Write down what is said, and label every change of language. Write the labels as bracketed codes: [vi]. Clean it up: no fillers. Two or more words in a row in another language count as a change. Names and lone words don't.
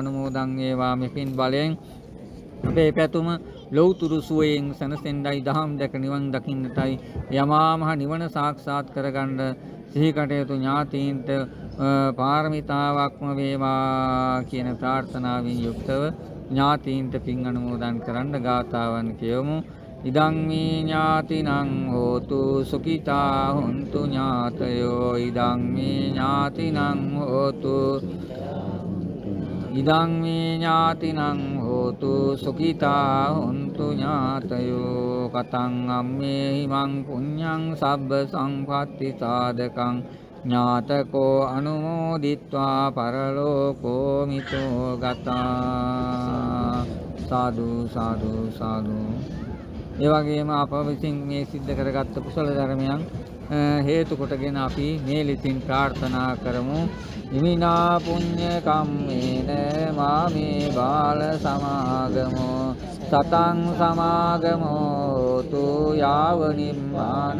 [si] අනුමෝදන් වේවා මේ පින් බලයෙන් අපේ පැතුම ලෞතුරු සුවයෙන් සනසෙන්ඩයි දහම් දැක නිවන් දකින්නටයි යමා මහ නිවන සාක්ෂාත් කරගන්න සිහි කටයුතු ඥාතීන්ට පාරමිතාවක්ම වේවා කියන ප්‍රාර්ථනාවෙන් යුක්තව ඥාතීන්ට පින් අනුමෝදන් කරන්න ගාථාවන් කියවමු. [pi] ඉදං මේ ඥාතිනං හෝතු සුඛිතා හොන්තු ඥාතයෝ ඉදං මේ ඥාතිනං හෝතු ඉදං මේ ඥාතිනං හෝතු සුඛිතා හොන්තු ඥාතයෝ කතං අම්මේ හිමං පුඤ්ඤං සබ්බ සංපත්ති සාධකං ඥාතකෝ අනුමෝදිත්වා පරලෝකෝ මිතෝ ගතා. සාදු සාදු සාදු. [si] ඒ වගේම අප විසින් මේ සිද්ධ කරගත්ත කුසල ධර්මයන් හේතු කොටගෙන අපි මේ ලිපින් ප්‍රාර්ථනා කරමු. [pi] ඉමිනා පුඤ්ඤ කම්මේන මාමේ බාල සමාගමෝ සතං සමාගමෝ තු යාව නිම්මාන